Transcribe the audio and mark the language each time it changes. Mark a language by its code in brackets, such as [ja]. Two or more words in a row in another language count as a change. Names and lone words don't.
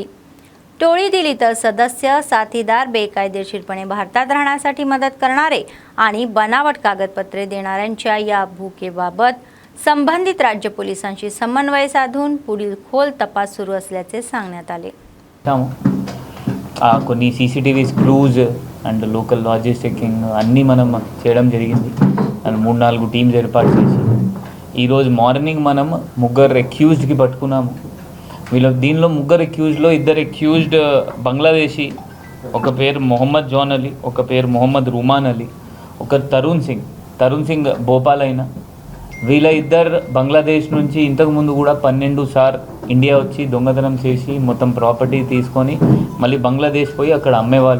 [mr] टोळीतील इतर सदस्य साथीदार बेकायदेशीरपणे भारतात राहण्यासाठी मदत करणारे आणि बनावट कागदपत्रे देणाऱ्यांच्या या भूकेबाबत संबंधित राज्य पोलिसांशी समन्वय साधून पुढील खोल तपास सुरू असल्याचे सांगण्यात आले। [te] కొన్ని [en] CCTVs cruise and local logisticking [te] అన్నీ మనం చేయడం జరిగింది అండ్ 3-4 టీమ్స్ ఏర్పాటు చేసి ఈరోజు మార్నింగ్ మనం 3 అక్యూజ్డ్కి పట్టుకున్నాము। దీనిలో 3 అక్యూజ్డ్లో 2 అక్యూజ్డ్ బంగ్లాదేశీ, ఒక పేరు మొహమ్మద్ జాన్ అలీ, ఒక పేరు మొహమ్మద్ రుమాన్ అలీ, ఒక తరుణ్ సింగ్ భోపాల్ అయినా వీళ్ళ 2 బంగ్లాదేశ్ నుంచి ఇంతకుముందు కూడా 12 సార్లు ఇండియా వచ్చి దొంగతనం చేసి మొత్తం ప్రాపర్టీ తీసుకొని మళ్ళీ బంగ్లాదేశ్ పోయి అక్కడ అమ్మేవాళ్ళు।